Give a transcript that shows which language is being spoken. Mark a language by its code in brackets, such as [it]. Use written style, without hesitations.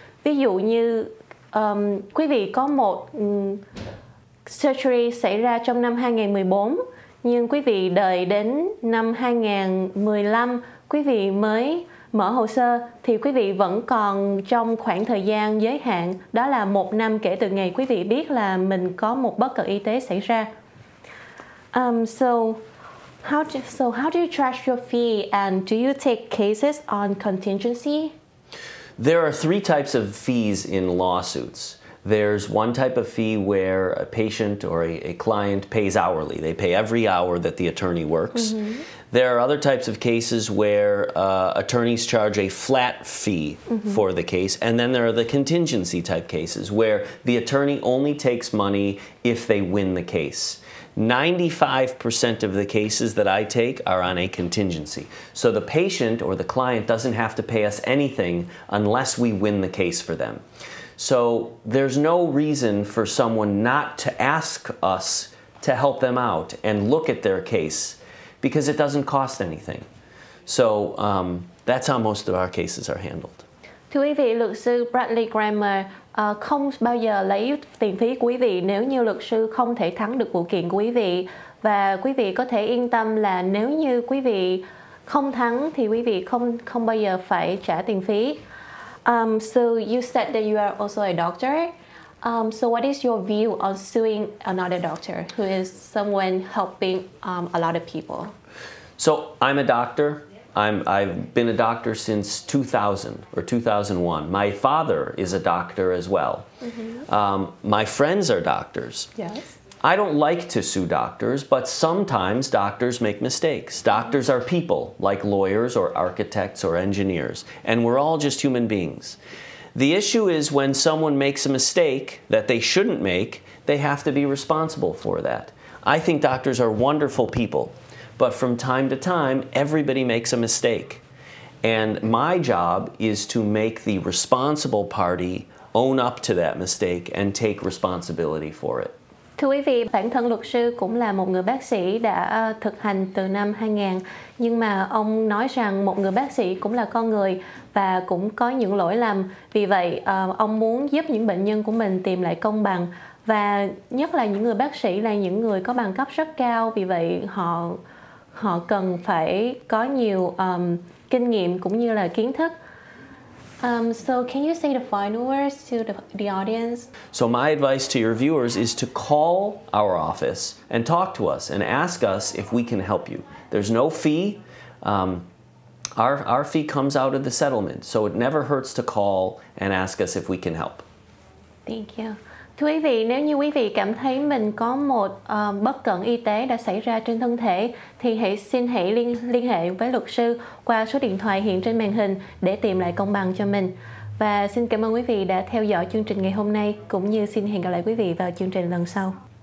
[vi] Ví dụ như quý vị có một surgery xảy ra trong năm 2014 nhưng quý vị đợi đến năm 2015 quý vị mới mở hồ sơ thì quý vị vẫn còn trong khoảng thời gian giới hạn, đó là 1 năm kể từ ngày quý vị biết là mình có một bất cẩn y tế xảy ra. [en] So how do you charge your fee and do you take cases on contingency? There are 3 types of fees in lawsuits. There's one type of fee where a patient or a client pays hourly. They pay every hour that the attorney works. There are other types of cases where attorneys charge a flat fee for the case, and then there are the contingency type cases where the attorney only takes money if they win the case. 95% of the cases that I take are on a contingency. So the patient or the client doesn't have to pay us anything unless we win the case for them. So there's no reason for someone not to ask us to help them out and look at their case because it doesn't cost anything. So that's how most of our cases are handled. [vi] Thưa quý vị, luật sư Bradley Kramer không bao giờ lấy tiền phí của quý vị nếu như luật sư không thể thắng được vụ kiện của quý vị. Và quý vị có thể yên tâm là nếu như quý vị không thắng thì quý vị không bao giờ phải trả tiền phí. [en] So you said that you are also a doctor. So what is your view on suing another doctor who is someone helping a lot of people? So I'm a doctor. I've been a doctor since 2000 or 2001. My father is a doctor as well. My friends are doctors. Yes. I don't like to sue doctors, but sometimes doctors make mistakes. Doctors are people, like lawyers or architects or engineers, and we're all just human beings. The issue is when someone makes a mistake that they shouldn't make, they have to be responsible for that. I think doctors are wonderful people. But from time to time, everybody makes a mistake. And my job is to make the responsible party own up to that mistake and take responsibility for it. [vi] Thưa quý vị, bản thân luật sư cũng là một người bác sĩ đã thực hành từ năm 2000. Nhưng mà ông nói rằng một người bác sĩ cũng là con người và cũng có những lỗi lầm. Vì vậy, ông muốn giúp những bệnh nhân của mình tìm lại công bằng. Và nhất là những người bác sĩ là những người có bằng cấp rất cao. Vì vậy, họ cần phải có nhiều kinh nghiệm cũng như là kiến thức. [en] So can you say the final words to the audience? So my advice to your viewers is to call our office and talk to us and ask us if we can help you. There's no fee. Our fee comes out of the settlement, so it never hurts to call and ask us if we can help. Thank you. [vi] Thưa quý vị, nếu như quý vị cảm thấy mình có một bất cẩn y tế đã xảy ra trên thân thể thì hãy liên hệ với luật sư qua số điện thoại hiện trên màn hình để tìm lại công bằng cho mình. Và xin cảm ơn quý vị đã theo dõi chương trình ngày hôm nay cũng như xin hẹn gặp lại quý vị vào chương trình lần sau.